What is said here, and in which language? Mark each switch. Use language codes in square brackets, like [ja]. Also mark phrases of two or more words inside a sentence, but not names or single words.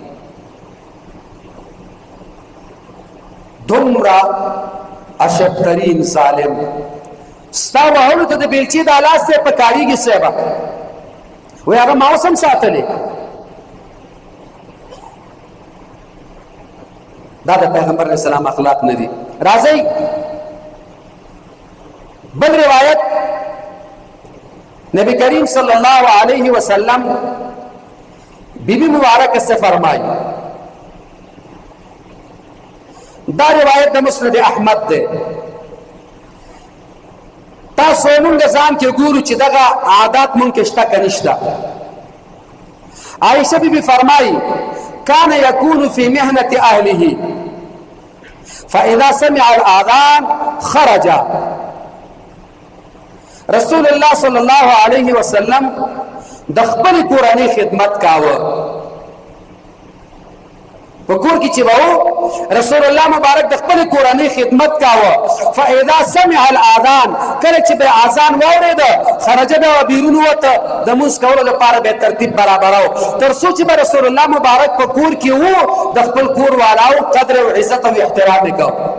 [ps] دومره اشدترین ظالم ستا وهلو ته د بیلچې دا لاس ته یې پکارېږي صاحبه وایي هغه ما اوس هم ساتلی دا د پیغمبر [ar] علیہ السلام [ps] اخلاق نه دي راځئ بل روایت نبی کریم [ar] صلی اللہ علیہ وسلم [ur] بی بی مبارک سے فرمائی [ps] دا روایت د مسند احمد ده تاسو مونږ ځان کې ګورو چې دغه عادات مونږ کې شته که نشته [ar] عائشہ [ur] بی بی فرمائی [ar] كان يكون في مهنة أهله فإذا سمع الآذان خرج رسول الله صلی الله علیه وسلم [ps] د خپل کورنۍ خدمت کاوه په کور کې چې وو رسول الله مبارک د خپل کورنۍ خدمت کاوه [ar] فاذا سمع الاذان [ps] کله چې به اذان واورید خرج به بیرون وته د موږ کولو لپاره به ترتیب برابرو تر څو چې رسول الله مبارک په کور کې وو د خپل کور والاو قدر او عزت او احترام وکاو